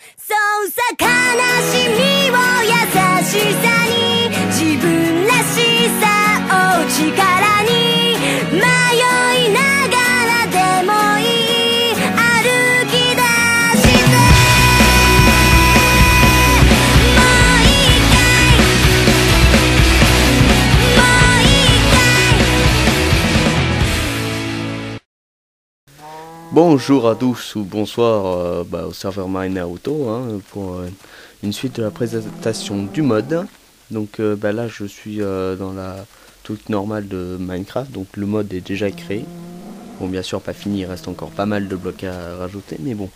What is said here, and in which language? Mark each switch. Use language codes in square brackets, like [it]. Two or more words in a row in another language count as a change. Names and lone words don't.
[ja] そうさ悲しみを優しさに自分らしさを力に迷いながらでもいい歩き出してもう一回もう一回 [fr] Bonjour à tous ou bonsoir au serveur Marine Auto pour une suite de la présentation du mode. Donc là je suis dans la truc normale de Minecraft, donc le mode est déjà créé. Bon, bien sûr pas fini, il reste encore pas mal de blocs à rajouter, mais bon.